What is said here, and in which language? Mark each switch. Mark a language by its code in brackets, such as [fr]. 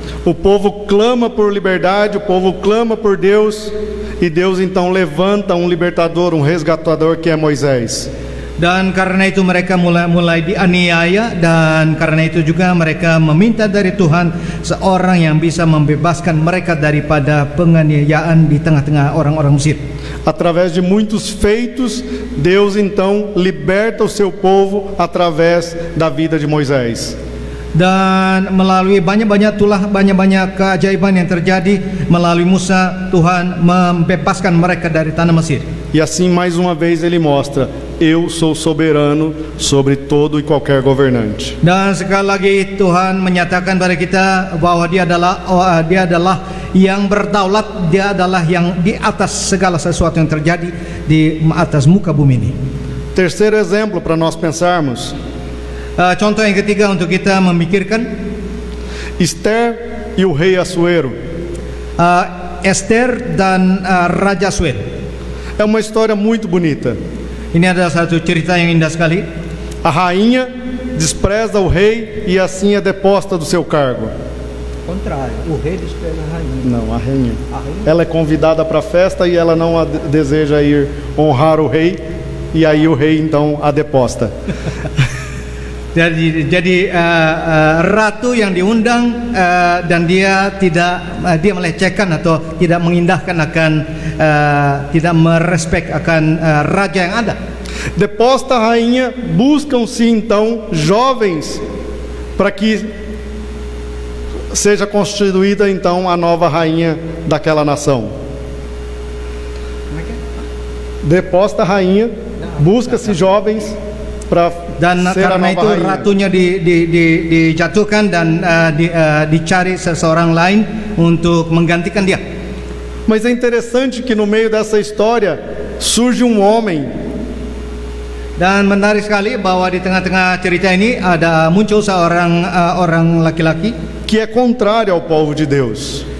[pt] O povo clama por liberdade, o povo clama por Deus, e Deus então levanta um libertador, um resgatador, que é Moisés. [id] Dan karena itu mereka mulai dianiaya, dan karena itu juga mereka meminta dari Tuhan seorang yang bisa membebaskan mereka daripada penganiayaan di tengah-tengah orang-orang Mesir. [pt] Através de muitos feitos, Deus então liberta o seu povo através da vida de Moisés. [id] Dan melalui banyak-banyak keajaiban yang terjadi melalui Musa, Tuhan membebaskan mereka dari tanah Mesir. [pt] E assim mais uma vez ele mostra: eu sou soberano sobre todo e qualquer governante. [id] Dan sekali lagi Tuhan menyatakan pada kita bahwa Dia adalah yang berdaulat, Dia adalah yang di atas segala sesuatu yang terjadi di atas muka bumi ini. [pt] Terceiro exemplo para nós pensarmos. [id] Contoh yang ketiga untuk kita memikirkan, [pt] Esther e o rei Assuero. [id] Esther dan Raja Assuero. [pt] É uma história muito bonita. [id] Ini adalah satu cerita yang indah sekali. [pt] A rainha despreza o rei e assim é deposta do seu cargo. Contrário, o rei despreza a rainha. Não, a rainha. Ela é convidada para a festa e ela não deseja ir honrar o rei, e aí o rei então a deposta. [id] Jadi ratu yang diundang dan dia melecehkan atau tidak mengindahkan akan tidak merespek akan raja yang ada. [pt] Deposta a rainha, buscam-se então jovens para que seja constituída então a nova rainha daquela nação. Deposta a rainha, busca-se jovens para [id] Dan [pt] ser a [id] karena itu [pt] rainha. [id] ratunya dijatuhkan dan dicari seseorang lain untuk menggantikan dia. [pt] Mas é interessante que no meio dessa história surge um homem [id] Dan menarik sekali bahwa di tengah-tengah cerita ini muncul seorang orang laki-laki [pt] que é contrário ao povo de Deus.